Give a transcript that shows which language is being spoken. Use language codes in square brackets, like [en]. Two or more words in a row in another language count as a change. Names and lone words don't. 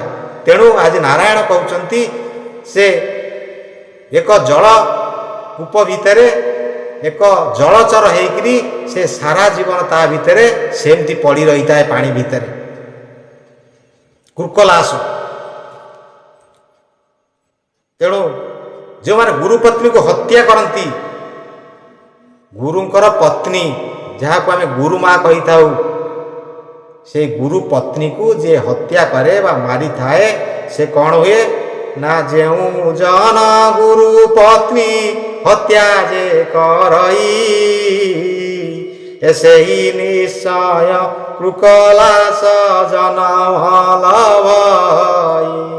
[or] ତେଣୁ ଆଜି ନାରାୟଣ କହୁଛନ୍ତି ସେ ଏକ ଜଳ କୂପ ଭିତରେ ଏକ ଜଳଚର ହୋଇକରି ସେ ସାରା ଜୀବନ ତା ଭିତରେ ସେମିତି ପଡ଼ି ରହିଥାଏ ପାଣି ଭିତରେ କୃକଲାସ। ତେଣୁ ଯେଉଁମାନେ ଗୁରୁ ପତ୍ନୀକୁ ହତ୍ୟା କରନ୍ତି, ଗୁରୁଙ୍କର ପତ୍ନୀ ଯାହାକୁ ଆମେ ଗୁରୁମା କହିଥାଉ, ସେ ଗୁରୁ ପତ୍ନୀକୁ ଯିଏ ହତ୍ୟା କରେ ବା ମାରିଥାଏ ସେ କ'ଣ ହୁଏ ନା ଯେଉଁ ଜନ ଗୁରୁ ପତ୍ନୀ ହତ୍ୟା ଯେ କରଇ ସେହି ନିଶ୍ଚୟ କୃକଲାସ ଜନମଲ ଭଇ।